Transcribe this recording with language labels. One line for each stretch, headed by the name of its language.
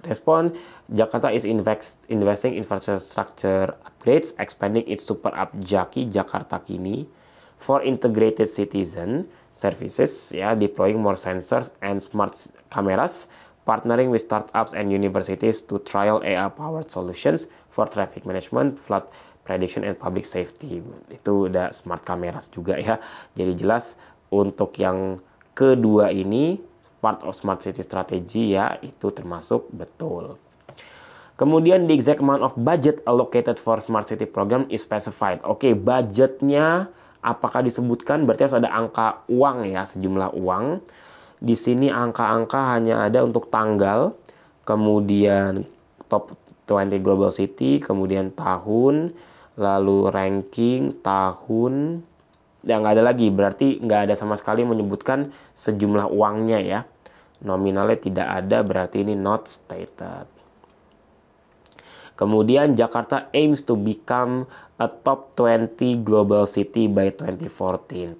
English: Respon, Jakarta is investing infrastructure upgrades, expanding its super app Jaki Jakarta Kini for integrated citizen services ya, deploying more sensors and smart cameras, partnering with startups and universities to trial AI powered solutions for traffic management, flood prediction, and public safety.
Indonesian: Itu udah smart cameras juga ya. Jadi jelas untuk yang kedua ini
English: part of smart city strategy
Indonesian: ya, itu termasuk betul.
English: Kemudian the exact amount of budget allocated for smart city program is specified.
Indonesian: Oke, budgetnya apakah disebutkan? Berarti harus ada angka uang ya, sejumlah uang. Di sini angka-angka hanya ada untuk tanggal, kemudian top 20 global city, kemudian tahun, lalu ranking tahun. Ya, nggak ada lagi, berarti nggak ada sama sekali menyebutkan sejumlah uangnya ya. Nominalnya tidak ada, berarti ini not stated.
English: Kemudian Jakarta aims to become a top 20 global city by 2014.